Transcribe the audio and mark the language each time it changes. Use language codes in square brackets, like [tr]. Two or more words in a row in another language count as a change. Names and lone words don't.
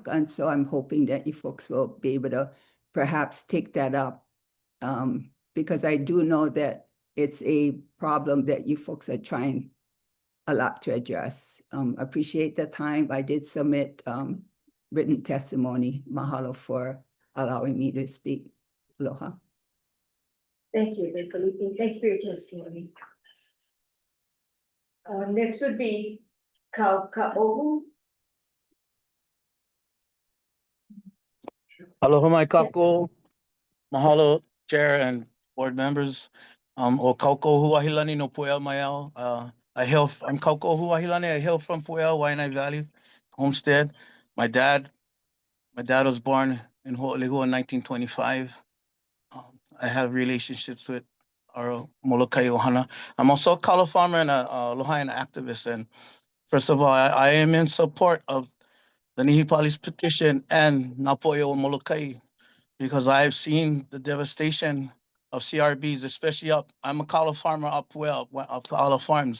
[en] And so I'm hoping that you folks will be able to perhaps take that up, because I do know that it's a problem that you folks are trying a lot to address. Appreciate the time. I did submit written testimony. Mahalo for allowing me to speak. Aloha. Thank you, Felipe. Thank you for your testimony. Next would be Ka'ohu. [haw] Aloha mai kako. [en] Mahalo, Chair and board members. [haw] O Kauko Huahilani no Pu'ea mai au. [en] I'm Kauko Huahilani. I hail from Pu'ea, Waianae Valley, Homestead. My dad was born in Ho'olehua in 1925. I have relationships with our Molokai Ohana. I'm also a kalo farmer and a Lahaina activist. And first of all, I am in support of the Nihipali's petition and Napo'eo Molokai, because I've seen the devastation of CRBs, especially I'm a kalo farmer up kalo farms.